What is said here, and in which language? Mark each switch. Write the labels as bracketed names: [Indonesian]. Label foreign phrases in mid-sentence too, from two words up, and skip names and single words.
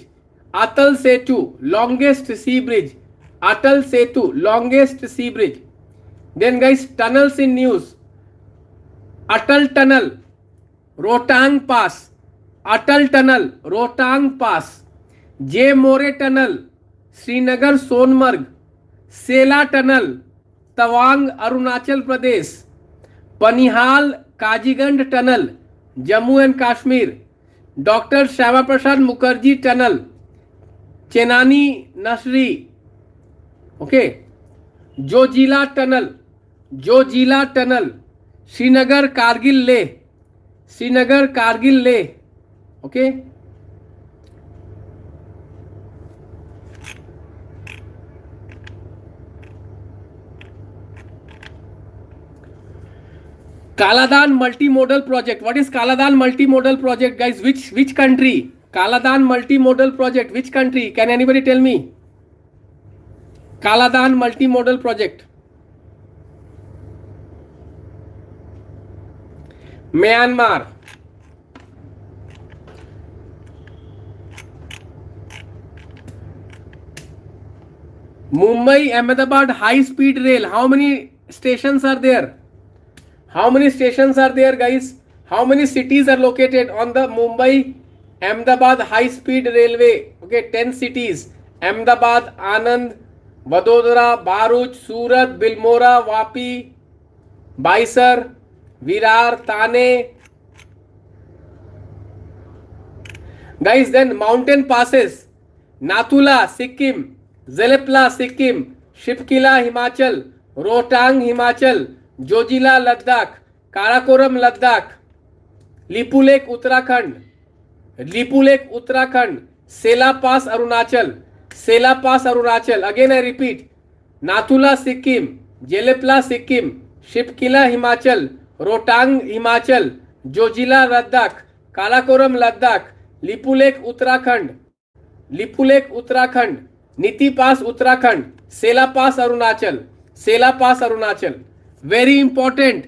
[English] Atal Setu, longest sea bridge. Atal Setu, longest sea bridge. Then guys, tunnels in news. Atal Tunnel, Rohtang Pass. Atal Tunnel, Rohtang Pass. J. More Tunnel, Srinagar Sonmarg. Sela Tunnel, Tawang, Arunachal Pradesh. Panihal Kazigand Tunnel, Jammu and Kashmir. Dr. Shyama Prasad Mukherjee Tunnel, Chenani Nasri. Okay. Jojila Tunnel, Jojila Tunnel, Srinagar Kargil Leh. Srinagar Kargil Leh. Okay. Kaladan multimodal project. What is Kaladan multimodal project, guys? Which country? Kaladan multimodal project. Which country? Can anybody tell me? Kaladan multimodal project. Myanmar. Mumbai Ahmedabad high speed rail. How many stations are there? How many stations are there, guys? How many cities are located on the Mumbai Ahmedabad high speed railway? Okay, 10 cities. Ahmedabad, Anand, Vadodara, Bharuch, Surat, Bilmora, Vapi, Baisar, Virar, Thane. Guys, then mountain passes. Nathula, Sikkim, Zelepla, Sikkim, Shipkila, Himachal, Rohtang, Himachal, Jojila, Ladakh, Karakoram, Ladakh, Lipu Lake, Uttarakhand, Lipu Lake, Uttarakhand, Sela Pass, Arunachal, Sela Pass, Arunachal. Again I repeat, Nathula, Sikkim, Zelepla, Sikkim, Shipkila, Himachal, Rohtang, Himachal, Jojila, Ladakh, Karakoram, Ladakh, Lipu Lake, Uttarakhand, Lipu Lake, Uttarakhand, Niti Pass, Uttarakhand, Sela Pass, Arunachal, Sela Pass, Arunachal. Very important.